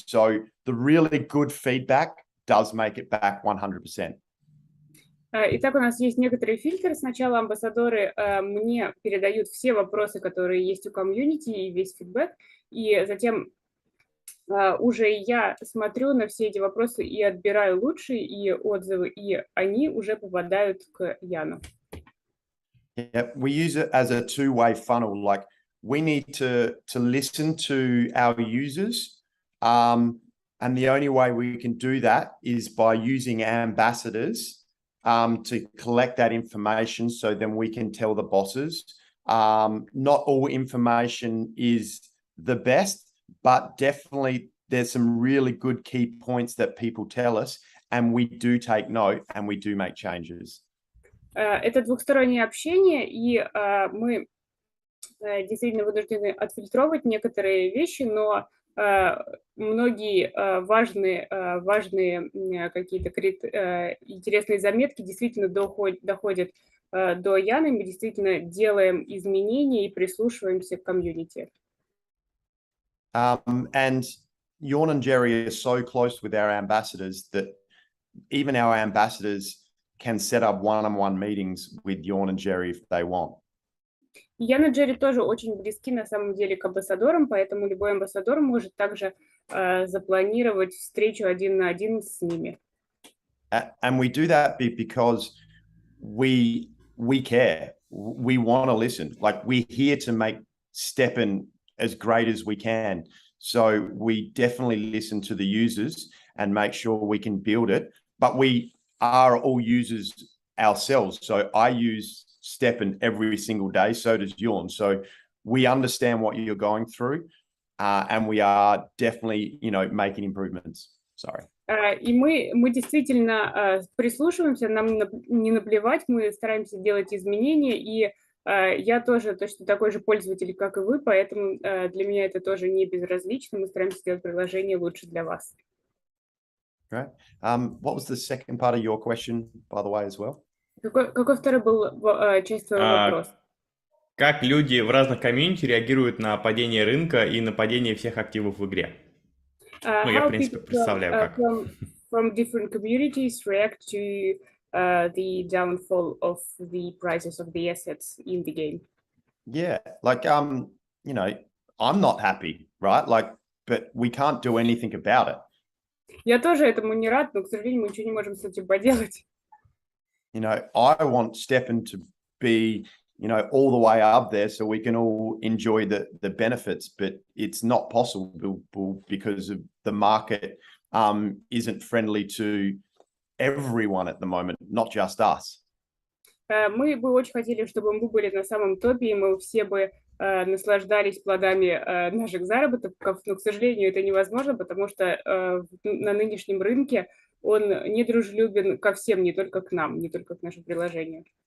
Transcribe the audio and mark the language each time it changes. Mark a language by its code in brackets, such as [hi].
[en] So the really good feedback does make it back 100%. [ru] Итак, у нас есть некоторые фильтры. Сначала амбассадоры мне передают все вопросы, которые есть у комьюнити, и весь фидбэк, и затем уже я смотрю на все эти вопросы и отбираю лучшие и отзывы, и они уже попадают к Яну. [en] Yeah, we use it as a two-way funnel. Like we need to listen to our users, and the only way we can do that is by using ambassadors to collect that information, so then we can tell the bosses. Not all information is the best, but definitely there's some really good key points that people tell us, and we do take note and we do make changes. [ru] Это двухстороннее общение, и мы действительно вынуждены отфильтровать некоторые вещи, но многие важные какие-то интересные заметки действительно доходят до Яны, мы действительно делаем изменения и прислушиваемся к комьюнити. [en] And Jorn and Jerry are so close with our ambassadors that even our ambassadors can set up one-on-one meetings with Jorn and Jerry if they want. [ru] Ян и Джерри тоже очень близки на самом деле к амбассадорам, поэтому любой амбассадор может также запланировать встречу один на один с ними. [en] And we do that because we care. We want to listen. Like we're here to make STEPN as great as we can. So we definitely listen to the users and make sure we can build it. But we are all users ourselves. So I use STEPN every single day. So does Jorn. So we understand what you're going through, and we are definitely, you know, making improvements. Sorry. [ru] И мы действительно прислушиваемся, нам не наплевать, мы стараемся делать изменения, и я тоже точно такой же пользователь, как и вы, поэтому для меня это тоже не безразлично, мы стараемся сделать приложение лучше для вас. [en] Great. What was the second part of your question, by the way, as well? [ru] Какой второй был часть твоего вопроса? Как люди в разных комьюнити реагируют на падение рынка и на падение всех активов в игре? Ну, я, в [en] How [ru] принципе, [en] people [ru] представляю, как. [en] from different communities react to the downfall of the prices of the assets in the game. Yeah, like you know, I'm not happy, right? Like, but we can't do anything about it. [ru] Я тоже этому не рад, но, к сожалению, мы ничего не можем с этим поделать. [en] You know, I want STEPN to be, you know, all the way up there so we can all enjoy the benefits, but it's not possible because of the market isn't friendly to everyone at the moment, not just us. [ru] Мы бы очень хотели, чтобы мы были на самом топе, и мы все бы наслаждались плодами наших заработков, но, к сожалению, это невозможно, потому что на нынешнем рынке он недружелюбен ко всем, не только к нам, не только к нашим приложениям.